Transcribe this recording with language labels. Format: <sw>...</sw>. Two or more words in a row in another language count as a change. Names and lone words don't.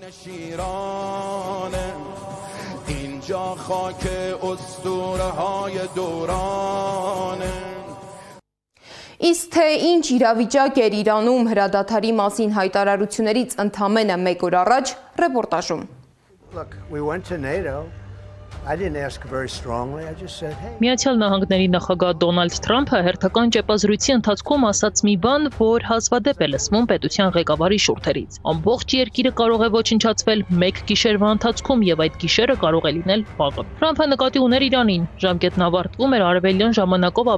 <hy>Իսկ թե ինչ իրավիճակ էր Իրանում հրադադարի մասին հայտարարություններից ընդամենը 1 օր առաջ, ռեպորտաժում։</hy> <en>Look, we went to NATO. I didn't ask very strongly. I just said, hey.</en> <hy>Միացյալ Նահանգների նախագահ Դոնալդ Թրամփը հերթական ճեպազրույցի ընթացքում ասաց մի բան, որ հազվադեպ է լսվում պետության ղեկավարի շուրթերից։ Ամբողջ երկիրը կարող է ոչնչացվել 1 գիշերվա ընթացքում եւ այդ գիշերը կարող է լինել վաղը։ Թրամփը նկատի ուներ Իրանին։ Ժամկետն ավարտվում էր արևելյան ժամանակով</hy>